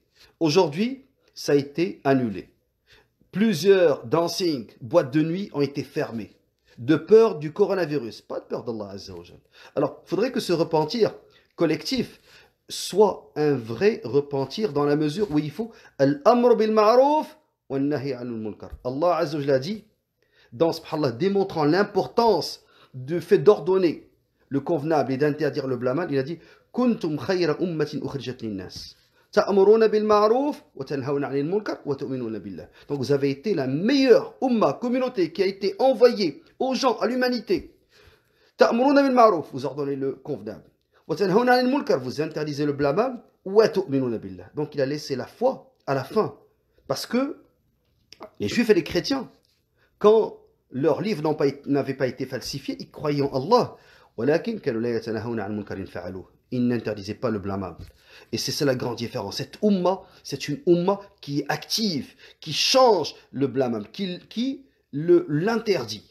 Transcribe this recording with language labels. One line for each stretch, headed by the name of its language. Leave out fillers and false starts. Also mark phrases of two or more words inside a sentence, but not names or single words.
French: Aujourd'hui, ça a été annulé. Plusieurs dancing, boîtes de nuit ont été fermées. De peur du coronavirus, pas de peur d'
Arabic: الله عز وجل.
French: Alors, il faudrait que ce repentir collectif soit un vrai repentir dans la mesure où il faut
Arabic: الأمر بالمعروف والنهي عن المنكر. الله عز وجل
French: a dit, dans subhanallah, démontrant l'importance du fait d'ordonner le convenable et d'interdire le blâmable, il a dit
Arabic: كنتم خير أمة أخرجت للناس تأمرون بالمعروف وتنهون عن المنكر وتؤمنون بالله.
French: Donc vous avez été la meilleure umma, communauté qui a été envoyée aux gens, à l'humanité.
Arabic: تأمرون بالمعروف,
French: vous ordonnez le convenable.
Arabic: وتنهون عن المنكر,
French: vous interdisez le blâmable.
Arabic: وتؤمنون بالله.
French: Donc il a laissé la foi à la fin, parce que les Juifs et les chrétiens, quand leurs livres n'avaient pas été falsifiés, ils croyaient en Allah. Ils n'interdisaient pas le blâmable. Et c'est ça la grande différence. Cette umma, c'est une umma qui est active, qui change le blâmable, qui l'interdit.